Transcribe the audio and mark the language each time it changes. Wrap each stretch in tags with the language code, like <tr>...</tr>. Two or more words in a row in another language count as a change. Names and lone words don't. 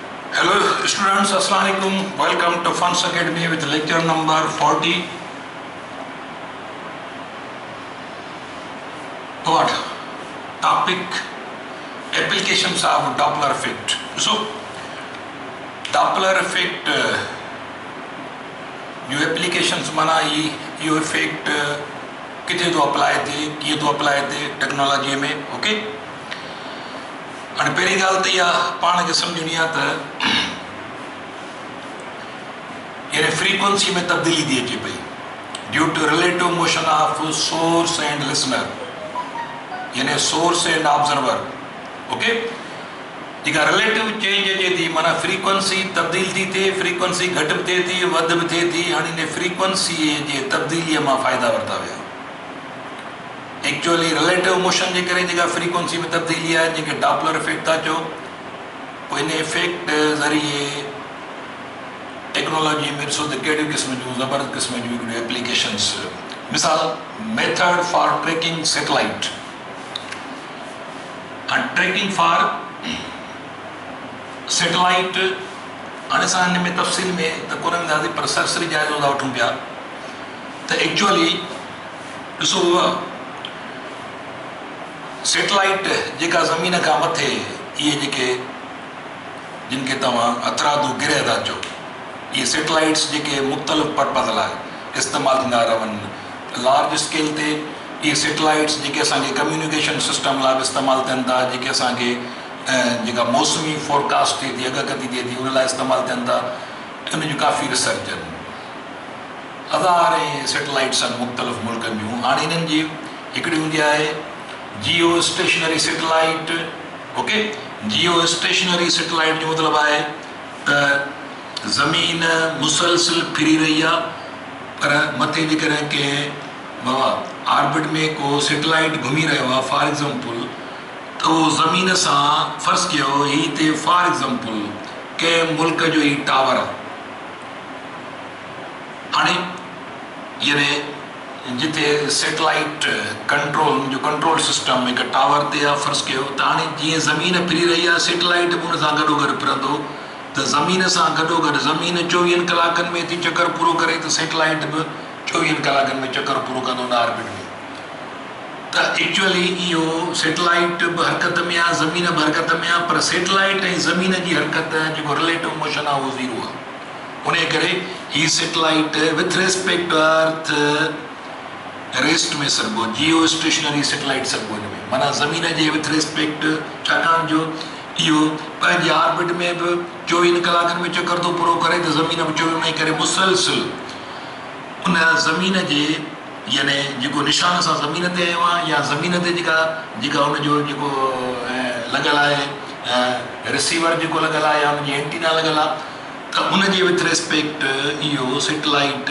<en>Hello students,</en> <ar>السلام عليكم.</ar> <en>Welcome to Funds Academy with lecture number 40. What? Topic: applications of Doppler effect. So, Doppler effect</en> <sd>जो applications माना ये effect किथे तो apply थे, किए तो apply थे technology में, okay? और पहली गाल तो यह पाण के समझनी आता यानी फ्रीक्वेंसी में तब्दीली दी अचे पई</sd> <en>due to relative motion of source and</en> <sd>लिसनर यानी</sd> <en>source and observer okay</en> <sd>जेका</sd> <en>relative change</en> <sd>अचे थी माना फ्रीक्वेंसी तब्दील थी थे फ्रीक्वेंसी घट भी थिए थी वध भी थिए थी हाणे इन फ्रीक्वेंसी जे तब्दीलीअ मां फ़ाइदा वरिता विया</sd> <en>actually relative motion</en> <sd>जे करे जेका फ्रीक्वेंसी में तब्दीली आहे जेके</sd> <en>Doppler effect</en> <sd>था चओ पोइ इन इफेक्ट ज़रिए टेक्नोलॉजी में ॾिसो त कहिड़ियूं क़िस्म जूं ज़बरदस्त क़िस्म जूं हिकिड़ियूं एप्लीकेशन्स मिसाल</sd> <en>method for tracking satellite and tracking for satellite</en> <sd>हाणे असां हिन में तफ़सील में त कोन वेंदासीं पर सरसरी जाइज़ो था वठूं पिया त एक्चुअली ॾिसो सैटेलाइट जेका ज़मीन खां मथे इहे जेके जिन खे तव्हां अतरादू गिरह था चओ इहे सैटेलाइट्स जेके मुख़्तलिफ़ पर्पज़ लाइ इस्तेमालु थींदा रहनि</sd> <en>large scale</en> <sd>ते इहे सैटेलाइट्स जेके असांखे</sd> <en>communication system</en> <sd>लाइ बि इस्तेमालु थियनि था जेके असांखे जेका मौसमी फोरकास्ट थिए थी अॻकथी थिए थी उन लाइ इस्तेमालु थियनि था उन जूं काफ़ी रिसर्च आहिनि हज़ारे सैटेलाइट्स आहिनि मुख़्तलिफ़ मुल्कनि जूं हाणे इन्हनि जी हिकिड़ी हूंदी आहे</sd> <en>geo stationary satellite okay geo stationary satellite</en> <sd>जो मतिलबु आहे त ज़मीन मुसलसिल फिरी रही आहे पर मथे जेकॾहिं कंहिं ऑर्बिट में को सैटेलाइट घुमी रहियो आहे</sd> <en>for example</en> <sd>त उहो ज़मीन सां फ़र्ज़ु कयो हीअ हिते</sd> <en>for example</en> <sd>कंहिं मुल्क जो ही टावर आहे हाणे यानी जिथे</sd> <en>satellite control</en> <sd>जो</sd> <en>control system</en> <sd>हिकु टावर ते आहे फ़र्ज़ु कयो त हाणे जीअं ज़मीन फिरी रही आहे सैटेलाइट बि हुन सां गॾोगॾु फिरंदो त ज़मीन सां गॾोगॾु ज़मीन 24 कलाकनि में थी चकर पूरो करे त सैटेलाइट बि 24 कलाकनि में चकर पूरो कंदो हुन ऑर्बिट में त एक्चुअली इहो सैटेलाइट बि हरकत में आहे ज़मीन बि हरकत में आहे पर सैटेलाइट ऐं ज़मीन जी हरकत जेको</sd> <en>relative motion</en> <sd>आहे उहो ज़ीरो आहे उन करे हीअ</sd> <en>satellite with respect to earth rest</en> <sd>में सघिबो</sd> <en>geo stationary satellite</en> <sd>सघिबो हिन में माना ज़मीन जे विथ रिस्पेक्ट छाकाणि जो इहो पंहिंजे ऑर्बिट में बि 24 कलाकनि में चकर थो पूरो करे त ज़मीन बि 24 में करे मुसलसिल उन ज़मीन जे यानी जेको निशान सां ज़मीन ते आयो आहे या ज़मीन ते जेका हुनजो जेको लॻल आहे रिसीवर जेको लॻल आहे या हुनजी एंटीना लॻल आहे त उनजे</sd> <en>with respect</en> <sd>इहो सैटेलाइट</sd>